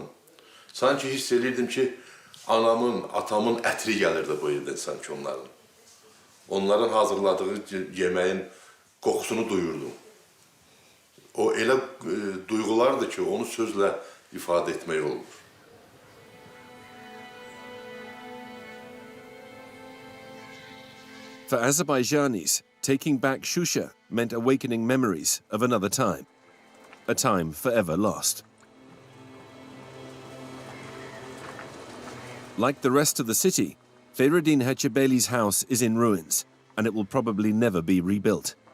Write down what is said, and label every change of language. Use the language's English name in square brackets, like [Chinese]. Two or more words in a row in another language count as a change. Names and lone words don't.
[Azerbaijani] Sanki hiss edirdim ki, anamın, atamın ətri gəlirdi bu evdən sanki onların. Onların hazırladığı yeməyin qoxusunu duyurdum. O elə duyğulardır ki, onu sözlə ifadə etmək olmur. [English] For Azerbaijanis, taking back Shusha meant awakening memories of another time, a time forever lost. Like the rest of the city, Feyruddin Hacebeyli's house is in ruins, and it will probably never be rebuilt.